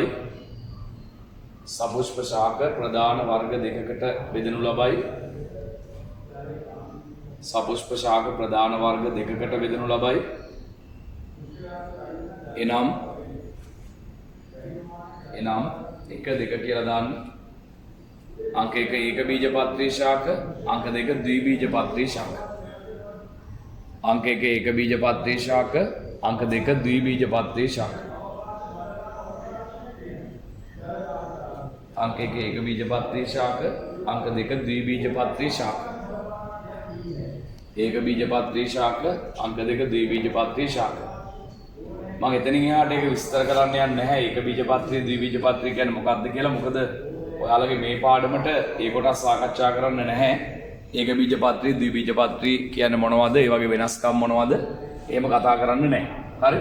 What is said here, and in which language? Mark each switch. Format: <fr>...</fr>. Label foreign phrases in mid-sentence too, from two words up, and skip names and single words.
<si>සපුෂ්ප ශාක ප්‍රධාන වර්ග දෙකකට බෙදනු ලබයි. සපුෂ්ප ශාක ප්‍රධාන වර්ග දෙකකට බෙදනු ලබයි. එනම් 1 2 කියලා දාන්න. අංක 1 ඒක බීජපත්‍රී ශාක, අංක 2 ද්විබීජපත්‍රී ශාක. අංක 1 ඒක බීජපත්‍රී ශාක, අංක 2 ද්විබීජපත්‍රී ශාක. අංක 1 ඒක බීජපත්‍රී ශාක, අංක 2 ද්විබීජපත්‍රී ශාක. ඒක බීජපත්‍රී ශාක, අංක 2 ද්විබීජපත්‍රී ශාක. මම එතනින් එහාට ඒක විස්තර කරන්න යන්නේ නැහැ. ඒක බීජපත්‍රි ද්විබීජපත්‍රි කියන්නේ මොකක්ද කියලා. මොකද ඔයාලගේ මේ පාඩමට ඒ කොටස් සාකච්ඡා කරන්න නැහැ. ඒක බීජපත්‍රි ද්විබීජපත්‍රි කියන්නේ මොනවද? ඒ වගේ වෙනස්කම් මොනවද? එහෙම කතා කරන්න නැහැ. හරි?</si>